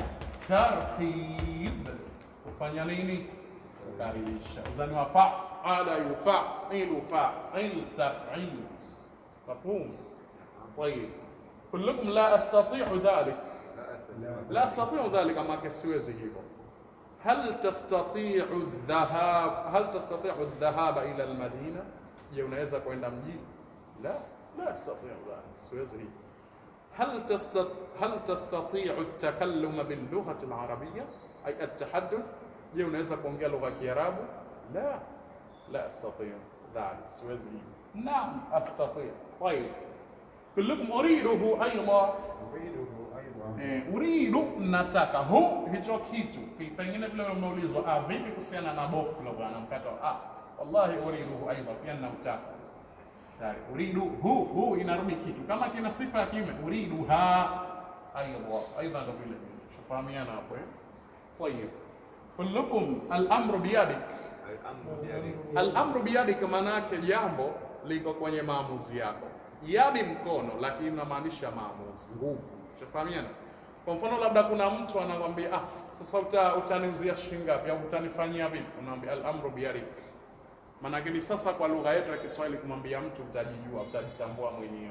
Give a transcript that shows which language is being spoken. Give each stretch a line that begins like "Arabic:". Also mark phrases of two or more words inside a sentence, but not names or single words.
Swahili: Tarhib, kufanya nini? Kukaribisha. Uzani wa
Arabic: فعل، يفاعل، فاعل، تفعيل.
Swahili: Mafhum?
Arabic: طيب، كلكم لا أستطيع ذلك. لا أستطيع ذلك,
Swahili: maana siwezi hivyo.
Arabic: هل تستطيع الذهاب إلى المدينة؟
Swahili: Je, unaweza kwenda mjini?
Arabic: لا استطيع ذلك,
Swahili: siwezi hivyo.
Arabic: هل تستطيع التكلم باللغة العربية أي التحدث؟
Swahili: Je, unaweza kuongea lugha ya Kiarabu?
Arabic: لا استطيع ذلك,
Swahili: siwezi hivyo.
Arabic: نعم استطيع. طيب, كلكم أريده أيضا.
Swahili: Uridu, nataka. Hicho kitu pengine vile umeulizwa, vipi kuhusiana na boflo bwana mkato,
Arabic: والله أريد أيضا,
Swahili: pia ninataka. Tayari uridu inarudi kitu kama kina sifa ya kiume,
Arabic: أريد أيضا
Swahili: ndo vile vile. Tufahamiana hapo Tayeb,
Arabic: كلكم الأمر بيدك. الأمر بيدك
Swahili: maana yake jambo liko kwenye maamuzi yako. Yadi mkono, lakini inamaanisha maamuzi, nguvu. Tufahamiana. Kwa mfano labda kuna mtu anakwambia sasa utaniuzia shilingi ngapi au utanifanyia vipi? Unamwambia
Arabic: الأمر بيدك.
Swahili: Maana gani sasa kwa lugha yetu ya Kiswahili kumwambia mtu utajijua, utajitambua mwenyewe.